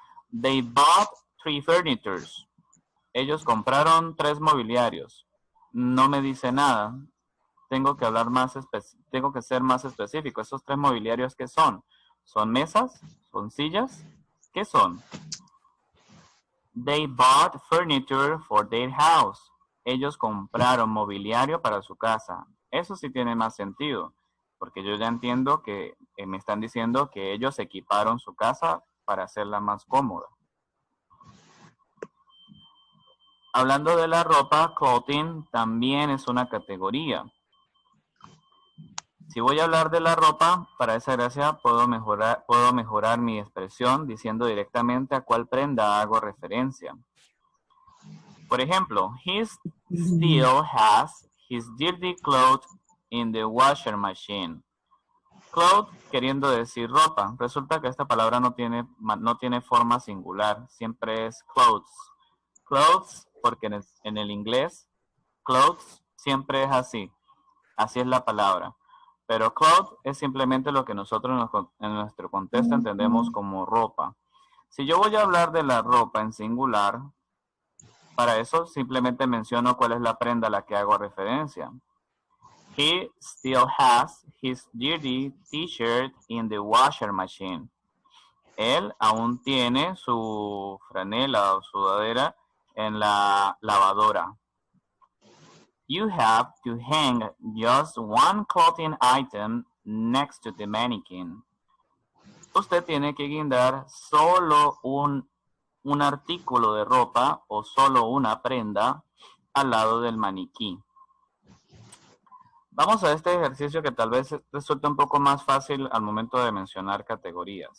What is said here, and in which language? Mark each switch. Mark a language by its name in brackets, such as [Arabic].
[English] They bought 3 furnitures. [Spanish] Ellos compraron 3 mobiliarios. No me dice nada. Tengo que ser más específico. ¿Esos 3 mobiliarios qué son? ¿Son mesas? ¿Son sillas? ¿Qué son? [English] They bought furniture for their house. [Spanish] Ellos compraron mobiliario para su casa. Eso sí tiene más sentido, porque yo ya entiendo que me están diciendo que ellos equiparon su casa para hacerla más cómoda. Hablando de la ropa, clothing también es una categoría. Si voy a hablar de la ropa, para esa gracia puedo mejorar mi expresión diciendo directamente a cuál prenda hago referencia. Por ejemplo, [English] he still has his dirty clothes in the washer machine. [Spanish] Clothes queriendo decir ropa. Resulta que esta palabra no tiene forma singular, siempre es clothes. Clothes, porque en el inglés, clothes siempre es así. Así es la palabra. Pero cloth es simplemente lo que nosotros en nuestro contexto entendemos como ropa. Si yo voy a hablar de la ropa en singular, para eso simplemente menciono cuál es la prenda a la que hago referencia. [English] He still has his dirty t-shirt in the washer machine. [Spanish] Él aún tiene su franela o sudadera en la lavadora. [English] You have to hang just one clothing item next to the mannequin. [Spanish] Usted tiene que guindar solo un artículo de ropa o solo una prenda al lado del maniquí. Vamos a este ejercicio que tal vez resulte un poco más fácil al momento de mencionar categorías.